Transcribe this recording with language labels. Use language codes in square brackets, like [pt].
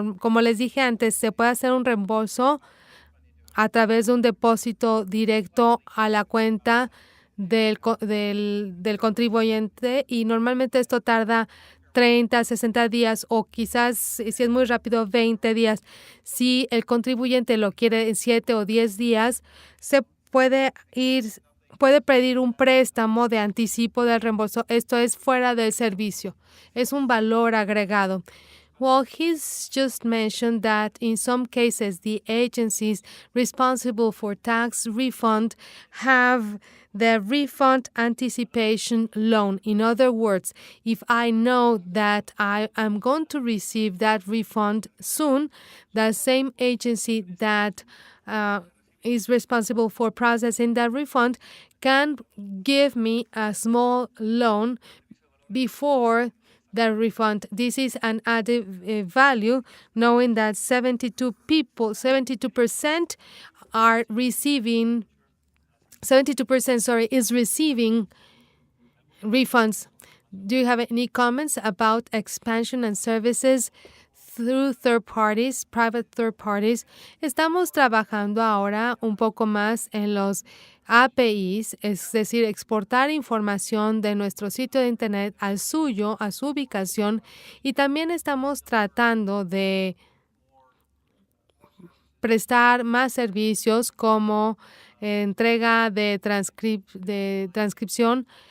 [es] Como les dije antes, se puede hacer un reembolso a través de un depósito directo a la cuenta del contribuyente, y normalmente esto tarda 30, 60 días o quizás, si es muy rápido, 20 días. Si el contribuyente lo quiere en 7 o 10 días, se puede pedir un préstamo de anticipo del reembolso. Esto es fuera del servicio. Es un valor agregado. [en] Well, he's just mentioned that in some cases, the agencies responsible for tax refund have the refund anticipation loan. In other words, if I know that I am going to receive that refund soon, the same agency that is responsible for processing that refund can give me a small loan before the refund. This is an added value, knowing that 72% are receiving 72%, is receiving refunds. Do you have any comments about expansion and services through third parties, private third parties? [es] Estamos trabajando ahora un poco más en los APIs, es decir, exportar información de nuestro sitio de internet al suyo, a su ubicación, y también estamos tratando de prestar más servicios como entrega de transcripción.